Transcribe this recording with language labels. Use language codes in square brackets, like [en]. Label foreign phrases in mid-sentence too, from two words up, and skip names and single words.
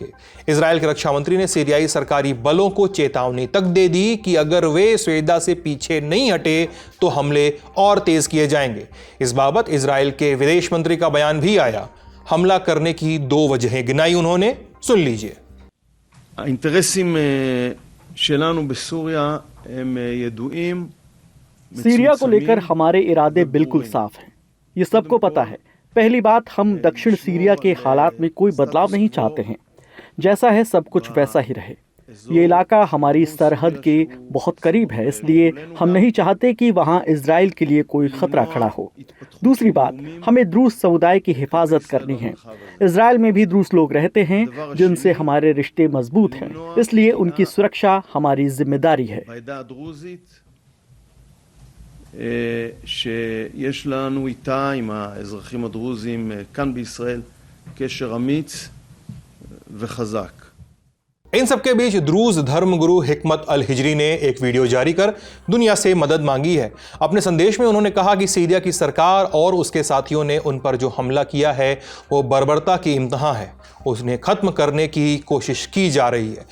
[hi] इजराइल के रक्षा मंत्री ने सीरियाई सरकारी बलों को चेतावनी तक दे दी कि अगर वे स्वेदा से पीछे नहीं हटे तो हमले और तेज किए जाएंगे। इस बाबत इजराइल के विदेश मंत्री का बयान भी आया। हमला करने की 2 वजहें गिनाई उन्होंने, सुन लीजिए। [he] האינטרסים שלנו בסוריה הם ידועים। [hi] सीरिया को लेकर हमारे इरादे बिल्कुल साफ हैं, ये सबको पता है। पहली बात, हम दक्षिण सीरिया के हालात में कोई बदलाव नहीं चाहते हैं। जैसा है सब कुछ वैसा ही रहे। ये इलाका हमारी सरहद के बहुत करीब है, इसलिए हम नहीं चाहते कि वहाँ इजराइल के लिए कोई खतरा खड़ा हो। दूसरी बात, हमें द्रूज समुदाय की हिफाजत करनी है। इजराइल में भी द्रूज लोग रहते हैं जिनसे हमारे रिश्ते मजबूत हैं, इसलिए उनकी सुरक्षा हमारी जिम्मेदारी है। [he] שיש לנו איתה, עם האזרחים הדרוזים כאן בישראל, קשר אמיץ וחזק। [hi] इन सबके बीच द्रूज धर्मगुरु हिकमत अल हिजरी ने एक वीडियो जारी कर दुनिया से मदद मांगी है। अपने संदेश में उन्होंने कहा कि सीरिया की सरकार और उसके साथियों ने उन पर जो हमला किया है वो बर्बरता की इम्तिहान है, उन्हें खत्म करने की कोशिश की जा रही है।